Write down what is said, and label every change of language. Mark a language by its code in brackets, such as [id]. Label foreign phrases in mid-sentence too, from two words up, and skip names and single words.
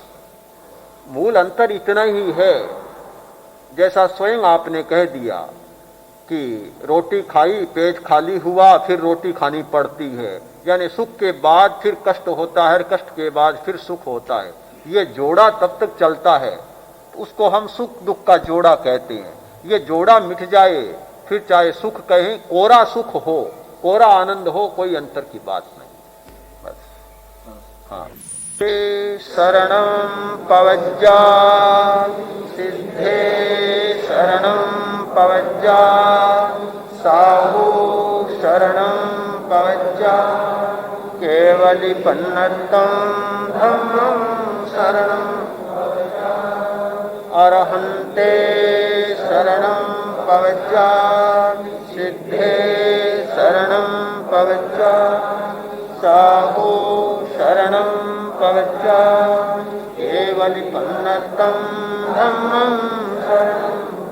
[hi] मूल अंतर इतना ही है, जैसा स्वयं आपने कह दिया कि रोटी खाई, पेट खाली हुआ, फिर रोटी खानी पड़ती है, यानी सुख के बाद फिर कष्ट होता है, कष्ट के बाद फिर सुख होता है। ये जोड़ा तब तक चलता है, उसको हम सुख दुख का जोड़ा कहते हैं। ये जोड़ा मिट जाए, फिर चाहे सुख कहें, कोरा सुख हो, कोरा आनंद हो, कोई अंतर की बात नहीं। बस हाँ। [pra] शरणं पवज्जा सिद्धे शरणं पवज्जा साहु शरणं पवज्जा केवलिपन्नतं धम्मं शरणं अरहन्ते शरणं पवज्जा सिद्धे शरणं पवज्जा साहु शरणं पवज्जा केवलिपन्नतं धम्मं शरणं